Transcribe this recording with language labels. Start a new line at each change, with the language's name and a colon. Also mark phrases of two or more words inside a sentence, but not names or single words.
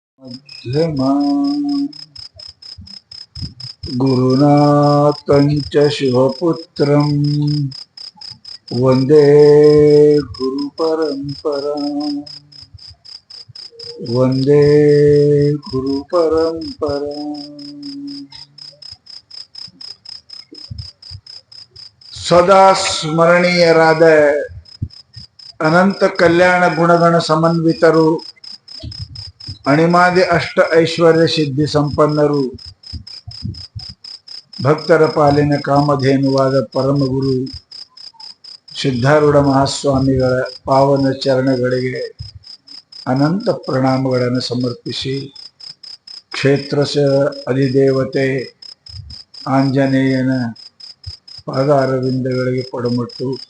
Sanskrit: मध्यमा गुरुनाथं च शिवपुत्रं वन्दे गुरुपरम्पराम् वन्दे गुरुपरम्पराम्।
Kannada: ಸದಾ ಸ್ಮರಣೀಯರಾದ ಅನಂತ ಕಲ್ಯಾಣ ಗುಣಗಣ ಸಮನ್ವಿತರು, ಅಣಿಮಾದಿ ಅಷ್ಟ ಐಶ್ವರ್ಯ ಸಿದ್ಧಿ ಸಂಪನ್ನರು, ಭಕ್ತರ ಪಾಲಿನ ಕಾಮಧೇನುವಾದ ಪರಮಗುರು ಸಿದ್ಧಾರೂಢ ಮಹಾಸ್ವಾಮಿಗಳ ಪಾವನ ಚರಣಗಳಿಗೆ ಅನಂತ ಪ್ರಣಾಮಗಳನ್ನು ಸಮರ್ಪಿಸಿ, ಕ್ಷೇತ್ರಸ ಅಧಿದೇವತೆ ಆಂಜನೇಯನ ಪಾದಾರವಿಂದಗಳಿಗೆ ಪಡಮಟ್ಟು